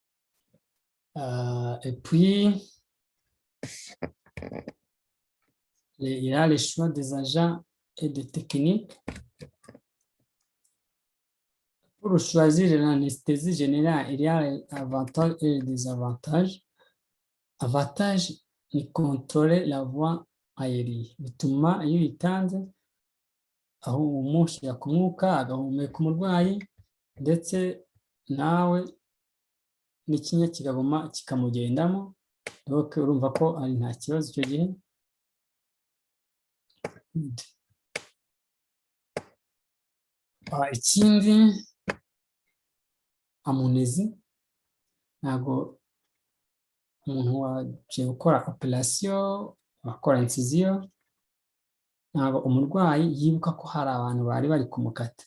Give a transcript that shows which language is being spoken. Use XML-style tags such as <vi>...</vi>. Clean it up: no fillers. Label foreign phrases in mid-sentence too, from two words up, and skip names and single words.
<fr>Et puis il y a le choix des agents et des techniques. Pour choisir l'anesthésie générale, il y a les avantages et les désavantages. Avantage ni contrôler la voie aérienne.</fr> <rw>Bituma iyo uyitanze aho umushyira ku mwuka agahumeka umurwayi ndetse nawe n'ikinya kikaguma kikamugendamo, donc urumva ko ari nta kibazo icyo gihe. Ikindi amunezi, ntabwo umuntu waje gukora operation akora incision, ntabwo umurwayi yibuka ko hari abantu bari kumukata.</rw>